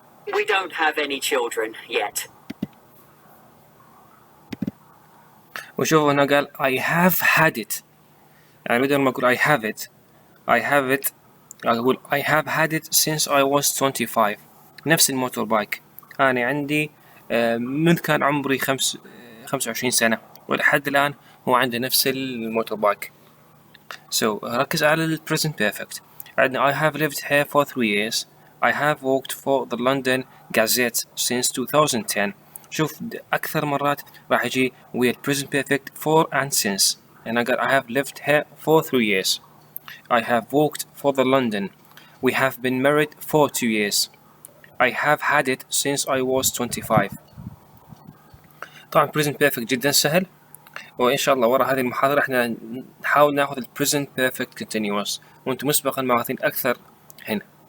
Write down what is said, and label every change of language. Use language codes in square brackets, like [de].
[en] We don't have any children yet. [ar] وشوفوا هنا قال [en] I have had it. [ar] يعني بدل ما أقول [en] I have it [ar] أقول [en] I have had it since I was 25. [ar] نفس الموتور بايك. أنا عندي منذ كان عمري 25 سنة ولحد الآن هو عنده نفس الموتور بايك. [en] So [ar] ركز على ال [en] present perfect. [ar] عندنا [en] I have lived here for 3 years. I have worked for the London Gazette since 2010. [ar] شوف أكثر مرات راح يجي [en] with present perfect for and since. And I have lived here for 3 years. I have worked for the London. We have been married for 2 years. I have had it since I was 25. [ar] طبعا present perfect جدا سهل، وإن شاء الله وراء هذه المحاضرة احنا نحاول ناخذ ال present perfect continuous، وانتم مسبقا ماخذين أكثر هنا.